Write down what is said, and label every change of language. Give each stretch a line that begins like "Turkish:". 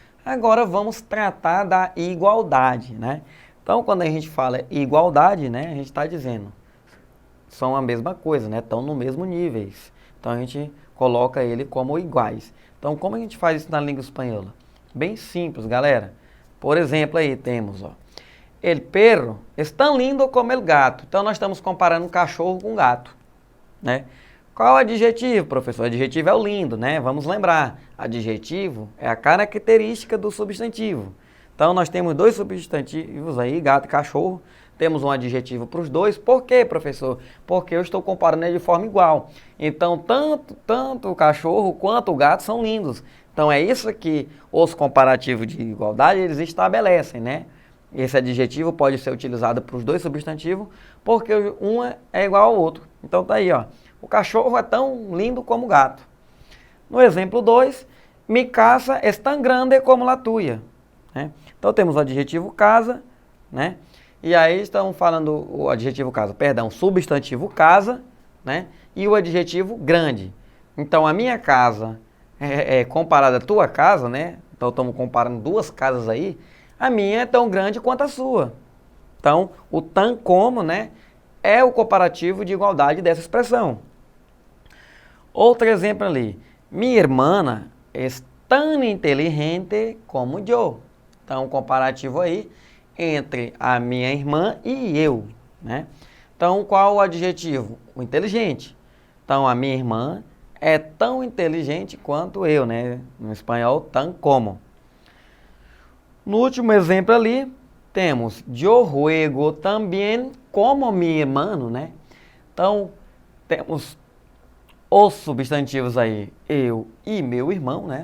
Portuguese: Agora vamos tratar da igualdade, né? Então, quando a gente fala igualdade, né, a gente está dizendo são a mesma coisa, né? Estão no mesmo níveis. Então a gente coloca ele como iguais. Então, como a gente faz isso na língua espanhola? Bem simples, galera. Por exemplo, aí temos, ó,
Spanish: el perro es tan lindo como el gato.
Portuguese: Então nós estamos comparando um cachorro com um gato, né? Qual o adjetivo, professor? O adjetivo é o lindo, né? Vamos lembrar, adjetivo é a característica do substantivo. Então nós temos dois substantivos aí, gato e cachorro. Temos um adjetivo para os dois. Por quê, professor? Porque eu estou comparando ele de forma igual. Então, tanto o cachorro quanto o gato são lindos. Então, é isso que os comparativos de igualdade, eles estabelecem, né? Esse adjetivo pode ser utilizado para os dois substantivos, porque um é igual ao outro. Então, tá aí, ó. O cachorro é tão lindo como o gato. No exemplo 2,
Spanish: mi casa es tan grande como la tuya.
Portuguese: Né? Então, temos o adjetivo casa, né? E aí estamos falando o adjetivo casa, perdão, substantivo casa, né? E o adjetivo grande. Então a minha casa é comparada à tua casa, né? Então estamos comparando duas casas aí. A minha é tão grande quanto a sua. Então o tan como, né? É o comparativo de igualdade dessa expressão. Outro exemplo ali. Minha irmã é tão inteligente como eu. Então o comparativo aí entre a minha irmã e eu, né? Então, qual o adjetivo? O inteligente. Então, a minha irmã é tão inteligente quanto eu, né? No espanhol, tan como. No último exemplo ali, temos
Spanish: yo juego también como mi hermano,
Portuguese: né? Então, temos os substantivos aí, eu e meu irmão, né?